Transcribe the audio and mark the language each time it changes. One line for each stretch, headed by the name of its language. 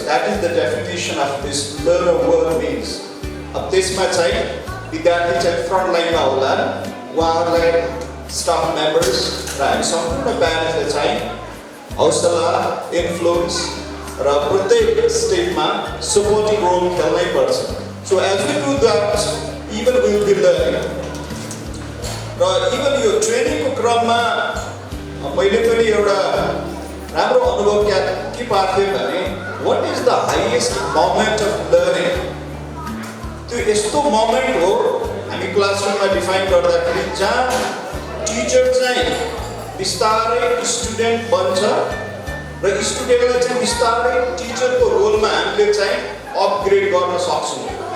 English: That is the definition of this learner word means.
Nepali: अब त्यसमा चाहिँ विद्यार्थी चाहिँ फ्रन्ट लाइनमा होला, उहाँहरूलाई स्टाफ मेम्बर्स र हामी सम्पूर्ण प्यारेन्ट्सले चाहिँ हौसला, इन्फ्लुएन्स र प्रत्येक स्टेपमा सपोर्टिङ रोल खेल्नै पर्छ।
English: So as we do that, even we will be learning.
Nepali: र इभन यो ट्रेनिङको क्रममा मैले पनि एउटा राम्रो अनुभव के पार्थेँ भने
English: what is the highest moment of learning?
Nepali: त्यो यस्तो मोमेन्ट हो हामी क्लासरुममा डिफाइन गर्दाखेरि जहाँ टिचर चाहिँ बिस्तारै स्टुडेन्ट बन्छ र स्टुडेन्टलाई चाहिँ बिस्तारै टिचरको रोलमा हामीले चाहिँ अपग्रेड गर्न सक्छौँ।